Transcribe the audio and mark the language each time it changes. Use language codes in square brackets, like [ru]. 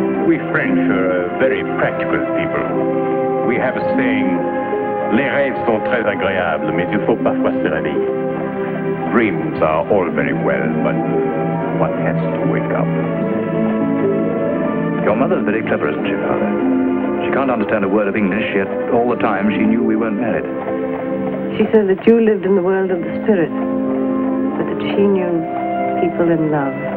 [en] We French are a very practical people. We have a saying, [fr] les rêves sont très agréables, mais il faut parfois se réveiller. [en] Dreams are all very well, but one has to wake up. Your mother's very clever, isn't she, Father? She can't understand a word of English, yet all the time she knew we weren't married. She said that you lived in the world of the spirit, but that she knew people in love.